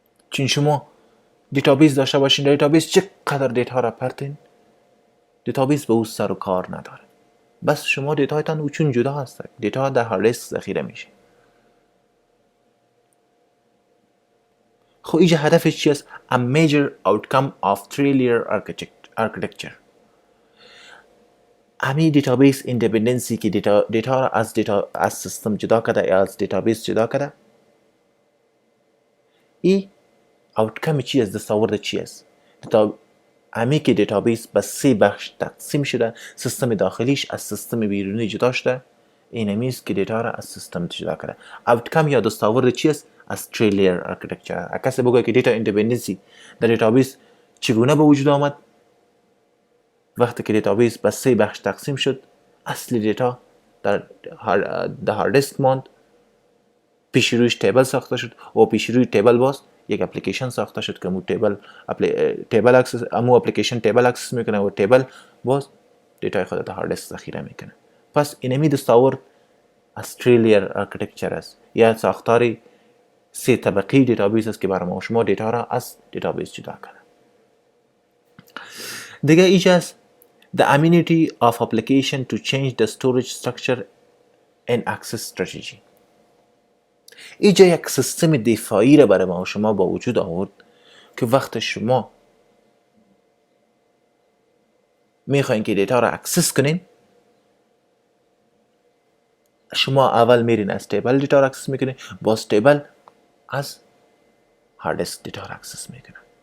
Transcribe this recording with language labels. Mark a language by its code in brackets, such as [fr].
[fa] چون شما دیتابیس داشته باشین، در دیتابیس چقدر دیتا را پرتین، دیتابیس به او سر و کار نداره. بس شما دیتایتان او چون جدا هست، دیتا در هارد دیسک ذخیره میشه. خب اینجا هدفش چی است؟ [en] A major outcome of three-layer architecture. [fa] همین دیتابیس ایندیپندنسی که دیتا را از سیستم جدا کرده یا از دیتابیس جدا کرده، این آوتکم چی است؟ دستاورد چی است؟ همین که دیتابیس به 3 بخش تقسیم شده، سیستم داخلیش از سیستم بیرونی جدا شده، این همیست که دیتا را از سیستم جدا کرده. آوتکم یا دستاورد چی است؟ از تری لیر آرکیتکچر. کسی بگه که دیتا ایندیپندنسی در دیتابیس چگونه به وجود آمد؟ وقتی که دیتابیس به 3 بخش تقسیم شد، اصل دیتا در هارد دیسک ماند، پیش رویش تیبل ساخته شد و پیش روی تیبل باز یک اپلیکیشن ساخته شد که اپلیکیشن تیبل اکسس میکنه و تیبل باز دیتای خود در هارد دیسک ذخیره میکنه. پس اینمی دستاورد از تری لیر آرکیتکچر است، یا ساختاری 3 طبقی دیتابیس است که برای ما شما دیتا را از دیتابیس جدا کنه. دیگه اینجاست [en] the amenity of application to change the storage structure and access strategy. [fa] اینجا یک سیستم دفاعی را برای ما شما با وجود آورد که وقت شما میخواین که دیتا را اکسس کنین، شما اول میرین از تیبل دیتا را اکسس میکنین، باز تیبل از هارد دیسک دیتا را اکسس میکنه.